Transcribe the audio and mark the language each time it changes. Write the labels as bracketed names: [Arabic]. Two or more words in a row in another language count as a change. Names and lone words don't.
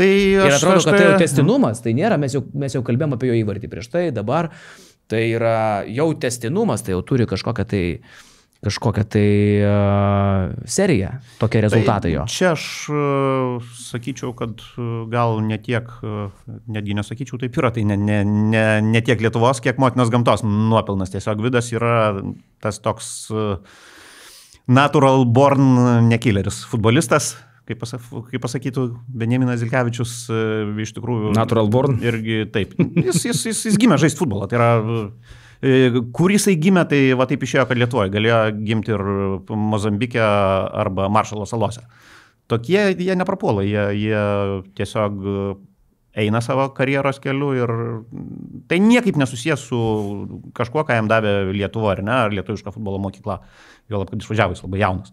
[Lithuanian] ir atrodo, kad tai jau tęstinumas, tai nėra, mes jau kalbėjom apie jo įvartį prieš tai, dabar tai yra jau tęstinumas, tai jau turi kažkokią tai kažkokią tai seriją, tokie rezultatai jo. Čia aš sakyčiau, kad gal netiek, netgi nesakyčiau, taip yra, tai ne tiek Lietuvos, kiek motinos gamtos nuopelnas. Tiesiog Vidas yra tas toks [English] natural born [Lithuanian] nekilleris futbolistas, kaip pasakytų Benjaminas Zilkevičius, iš tikrųjų. [English] Natural born? [Lithuanian] Irgi taip. Jis gimė žaisti futbolą. Tai yra, kur jisai gimė, tai va taip išėjo, kad Lietuvoje galėjo gimti ir Mozambike arba Maršalo salose. Tokie jie neprapuola, jie tiesiog eina savo karjeros keliu ir tai niekaip nesusijęs su kažkuo, ką jam davė Lietuva, ar ne, ar lietuviška futbolo mokykla, juolab, kad išvažiavo, jis labai jaunas.